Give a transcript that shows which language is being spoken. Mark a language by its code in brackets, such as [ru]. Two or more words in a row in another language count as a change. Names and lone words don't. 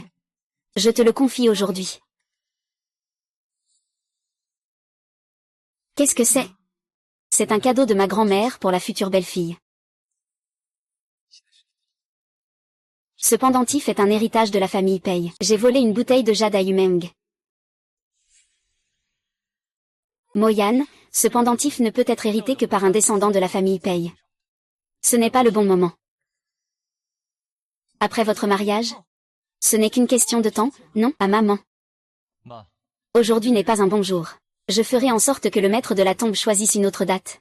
[fr] Je te le confie aujourd'hui. Qu'est-ce que c'est? C'est un cadeau de ma grand-mère pour la future belle-fille. Ce pendentif est un héritage de la famille Pei. J'ai volé une bouteille de jade à Yumeng. Mo-Yan, ce pendentif ne peut être hérité que par un descendant de la famille Pei. Ce n'est pas le bon moment. Après votre mariage? Ce n'est qu'une question de temps, non, à maman. Aujourd'hui n'est pas un bon jour. Je ferai en sorte que le maître de la tombe choisisse une autre date.